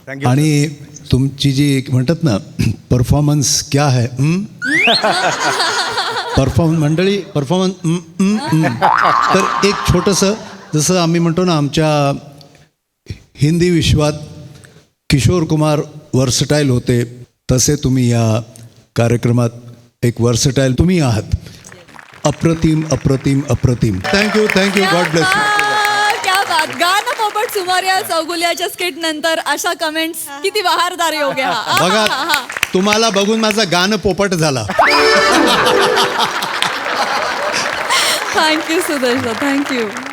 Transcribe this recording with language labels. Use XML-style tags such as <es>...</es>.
<mr>आणि तुमची जी म्हणतात ना परफॉर्मन्स</mr> <hi>क्या है,</hi> <mr>मंडळी परफॉर्मन्स. तर एक छोटंसं, जसं आम्ही म्हणतो ना आमच्या हिंदी विश्वात किशोर कुमार वर्सटाईल होते, तसे तुम्ही या कार्यक्रमात एक वर्सटाईल तुम्ही आहात. अप्रतिम अप्रतिम अप्रतिम.</mr> <en>Thank you thank you. God bless you.</en> <hi>क्या बात.</hi> <mr>गाणं पोपट सुमारिया चौगुल्याच्या स्किट नंतर अशा कमेंट्स, किती बहारदार योग आहे हा. बघा, तुम्हाला बघून माझं गाणं पोपट झाला.</mr> <en>Thank you सुदेशदा, thank you.</en>